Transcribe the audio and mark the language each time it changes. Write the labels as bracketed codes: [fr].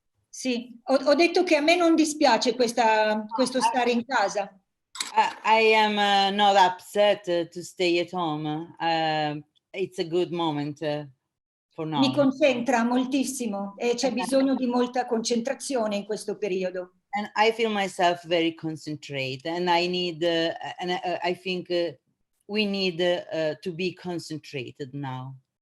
[it] Sì, ho detto che a me non dispiace questo stare in casa. [en] I am not upset to stay at home. It's a good moment for now. [it] Mi concentra moltissimo e c'è bisogno di molta concentrazione in questo periodo. [en] And I feel myself very concentrated, and I need, I think we need to be concentrated now.